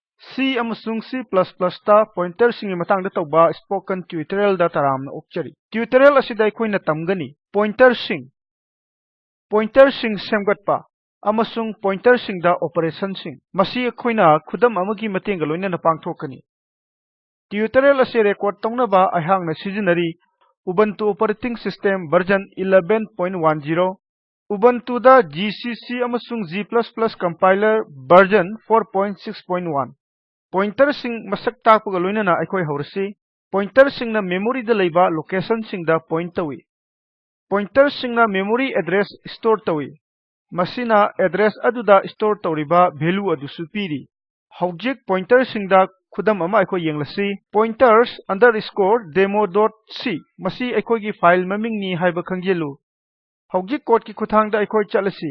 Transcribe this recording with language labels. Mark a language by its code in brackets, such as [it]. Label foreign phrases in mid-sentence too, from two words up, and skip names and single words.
[mni] C amasung C++ ta pointer singi matang da tawba [en] spoken tutorial [mni] da taram na okchari. Tutorial asida aikoina tamgani pointer sing semgatpa amasung pointer sing da operation sing masi aikoina khudam amagi matenga loina na pangthokani. Tutorial ase record tawnaba ahang na sijinari Ubuntu [en] operating system version [mni] 11.10 Ubuntu da GCC amasung G++ compiler version 4.6.1 Pointer sing masak takpaga loinana aikoi haurasi pointer sing na memory da leiba location sing da point tawi pointer sing na [en] memory address store [mni] tawi masina address aduda store tawriba value adu supiri hojik pointer sing da khudam ama aikoi yenglasi [en] pointers underscore demo.c [mni] masi aikoi gi file maming ni haiba khangjelu hojik code ki khuthang da aikoi chalasi